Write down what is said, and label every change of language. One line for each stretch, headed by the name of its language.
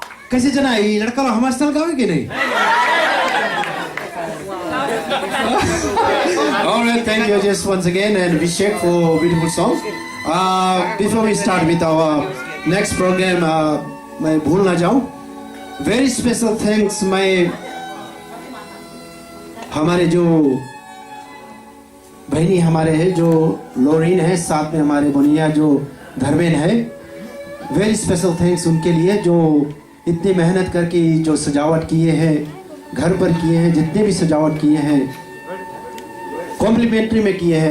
Hindi: कैसे जना ये लड़का लोग हमारे साथ गावे कि नहीं?
English: Alright, thank you just once again and Vishek for beautiful song. Before we start with our next program,
Hindi: मैं भूल ना जाऊं,
English: very special thanks
Hindi: मैं हमारे जो बहनी हमारे हैं जो लोरीन है, साथ में हमारे बुनिया जो धर्मेंद्र है,
English: very special thanks
Hindi: उनके लिए जो इतनी मेहनत करके जो सजावट किए हैं, घर पर किए हैं, जितने भी सजावट किए हैं कॉम्प्लीमेंट्री में किए हैं।